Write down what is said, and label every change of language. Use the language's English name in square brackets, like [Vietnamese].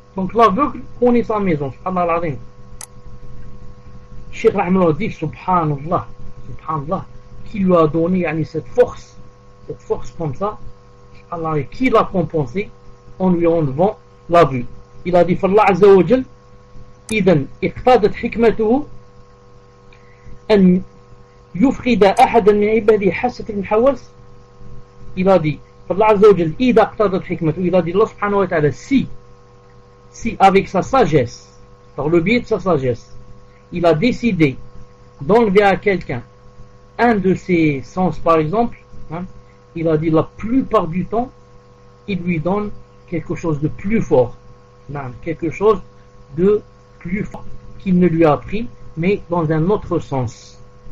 [French] Donc l'aveugle connaît sa maison. Subhanallah. Cheikh Rahmallah dit, subhanallah, qui lui a donné cette force comme ça, subhanallah, et qui l'a compensé en lui enlevant la vue. Il a dit, [Arabic] فالله عز وجل إذن اقتضت حكمته أن يفقد أحدا من عباده حاسة الحواس. [French] Il a dit, [Arabic] فالله عز وجل إذا اقتضت حكمته, [French] il a dit, Allah subhanahu wa ta'ala, si avec sa sagesse, par le biais de sa sagesse, il a décidé d'enlever à quelqu'un un de ses sens par exemple, il a dit la plupart du temps il lui donne quelque chose de plus fort, quelque chose de plus fort qu'il ne lui a pris, mais dans un autre sens.